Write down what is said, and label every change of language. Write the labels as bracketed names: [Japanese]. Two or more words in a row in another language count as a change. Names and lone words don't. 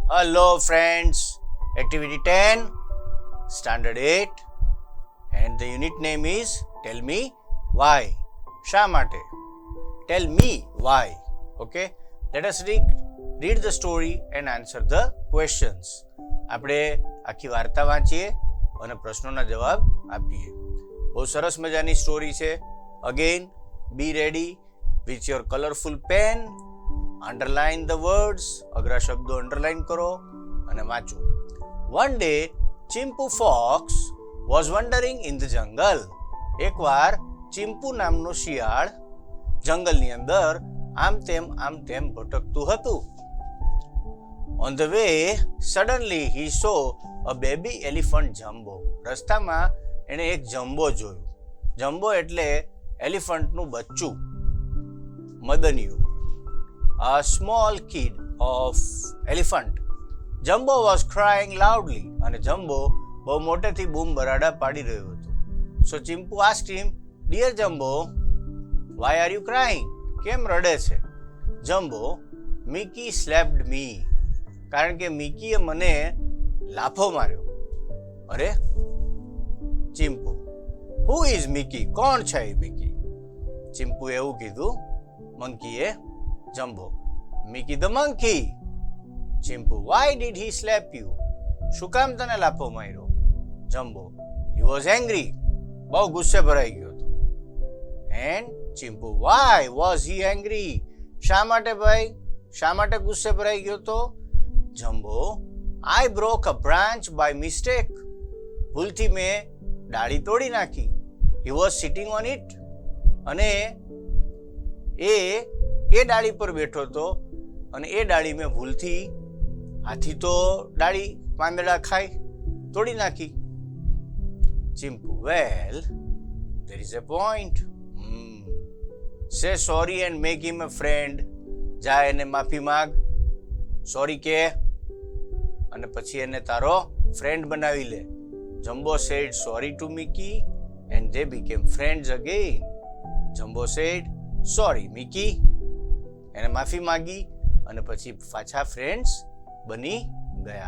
[English] Hello friends, activity 10, standard 8 and the unit name is tell me why. [Gujarati] શા માટે? [English] Tell me why. Okay, let us read the story and answer the questions. [Gujarati] આપણે આખી વાર્તા વાંચીએ અને પ્રશ્નોના જવાબ આપીએ. બહુ સરસ મજાની સ્ટોરી છે. [English] Again, be ready with your colorful pen. Underline the words. [Gujarati] અઘરા શબ્દો અંડરલાઈન કરો અને વાંચો. [English] One day, Chimpu Fox was wandering in the jungle. [Gujarati] એકવાર ચિમ્પુ નામનું શિયાળ જંગલની અંદર આમ તેમ ભટકતું હતું. [English] On the way, suddenly he saw a baby elephant jumbo. [Gujarati] રસ્તામાં એણે એક જમ્બો જોયું. જમ્બો એટલે એલિફન્ટનું બચ્ચું, મદનિયું. [English] A small kid of elephant. Jumbo was crying loudly. [Gujarati] અને જમ્બો બહુ મોટેથી બૂમ બરાડા પાડી રહ્યો હતો. [English] So Chimpu asked him, Dear Jumbo, why are you crying? [Gujarati] કેમ રડે છે? જમ્બો, [English] Mickey slapped me. [Gujarati] કારણ કે મિકીએ મને લાફો માર્યો. અરે, ચિમ્પુ, [English] Who is Mickey? [Gujarati] કોણ છે એ મિકી? ચિમ્પુએ એવું કીધું. મંકીએ, જમ્બો, [English] Mickey the monkey. ચિમ્પુ, Why did he slap you? [Gujarati] શું કામ તને લાફો માર્યો? જમ્બો, [English] He was angry. [Gujarati] બહુ ગુસ્સે ભરાઈ ગયો હતો. [English] And ચિમ્પુ, Why was he angry? [Gujarati] શા માટે ભાઈ? શા માટે ગુસ્સે ભરાઈ ગયો હતો? જમ્બો, [English] I broke a branch by mistake. [Gujarati] ભૂલથી મેં ડાળી તોડી નાખી. [English] He was sitting on it. [Gujarati] અને એ ડાળી પર બેઠો હતો અને એ ડાળી મેં ભૂલથી, હાથી તો ડાળી પાંદડા ખાય, તોડી નાખી. ચિમ્પુ, [English] Well, there is a point. Say sorry and make him a friend. [Gujarati] જા એને માફી માગ, સોરી કે અને પછી એને તારો ફ્રેન્ડ બનાવી લે. [English] જમ્બો said sorry to Mickey and they became friends again. જમ્બો said sorry Mickey. [Gujarati] એને માફી માગી અને પછી પાછા ફ્રેન્ડ્સ બની ગયા.